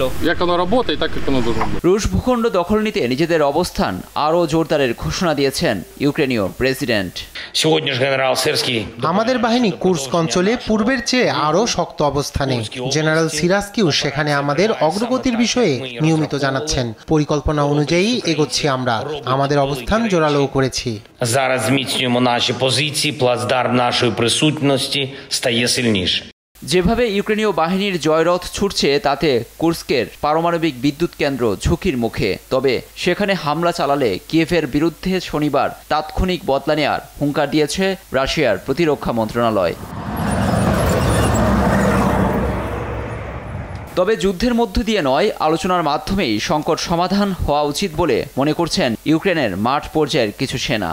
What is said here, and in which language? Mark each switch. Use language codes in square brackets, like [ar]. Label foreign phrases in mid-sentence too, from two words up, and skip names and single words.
[bn] রুশ ভূখণ্ড দখল নিতে নিজেদের অবস্থান আরও জোরদারের ঘোষণা দিয়েছেন ইউক্রেনীয় প্রেসিডেন্ট। আমাদের বাহিনী কুর্স্ক অঞ্চলে পূর্বের চেয়ে আরও শক্ত অবস্থানে। জেনারেল সিরাস্কিউ সেখানে আমাদের অগ্রগতির বিষয়ে নিয়মিত জানাচ্ছেন। পরিকল্পনা অনুযায়ী এগোচ্ছি আমরা। আমাদের অবস্থান জোরালো করেছি। [uk] Зараз зміцнюємо наші позиції, плацдарм нашої присутності стає сильніше. [bn] যেভাবে ইউক্রেনীয় বাহিনীর জয়রথ ছুটছে তাতে কুর্স্কের পারমাণবিক বিদ্যুৎ কেন্দ্র ঝুঁকির মুখে। তবে সেখানে হামলা চালালে কিয়েভের বিরুদ্ধে শনিবার তাৎক্ষণিক বদলা নেয়ার হুঙ্কার দিয়েছে রাশিয়ার প্রতিরক্ষা মন্ত্রণালয়। তবে যুদ্ধের মধ্য দিয়ে নয়, আলোচনার মাধ্যমেই সংকট সমাধান হওয়া উচিত বলে মনে করছেন ইউক্রেনের মাঠ পর্যায়ের কিছু সেনা।